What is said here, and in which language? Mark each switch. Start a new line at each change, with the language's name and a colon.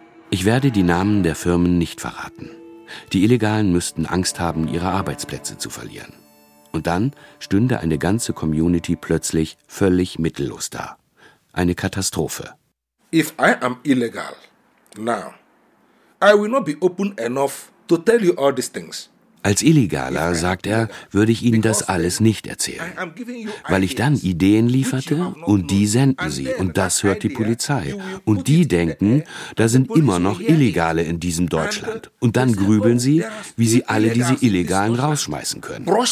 German: Ich werde die Namen der Firmen nicht verraten. Die Illegalen müssten Angst haben, ihre Arbeitsplätze zu verlieren. Und dann stünde eine ganze Community plötzlich völlig mittellos da. Eine Katastrophe.
English: If I am illegal now, I will not be open enough to tell you all these things.
German: Als Illegaler, sagt er, würde ich Ihnen das alles nicht erzählen. Weil ich dann Ideen lieferte und die senden Sie. Und das hört die Polizei. Und die denken, da sind immer noch Illegale in diesem Deutschland. Und dann grübeln sie, wie sie alle diese Illegalen rausschmeißen können.